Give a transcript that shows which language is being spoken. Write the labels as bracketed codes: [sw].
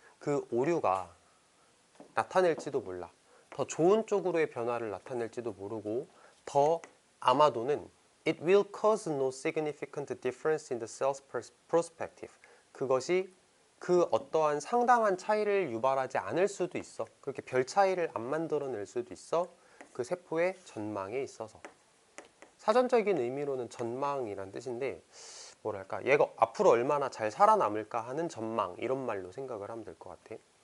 [ko] 그 오류가 나타낼지도 몰라. 더 좋은 쪽으로의 변화를 나타낼지도 모르고 더 아마도는 [en] it will cause no significant difference in the cell's perspective. [ko] 그것이 그 어떠한 상당한 차이를 유발하지 않을 수도 있어. 그렇게 별 차이를 안 만들어낼 수도 있어. 그 세포의 전망에 있어서. 사전적인 의미로는 전망이란 뜻인데 뭐랄까 얘가 앞으로 얼마나 잘 살아남을까 하는 전망, 이런 말로 생각을 하면 될 것 같아.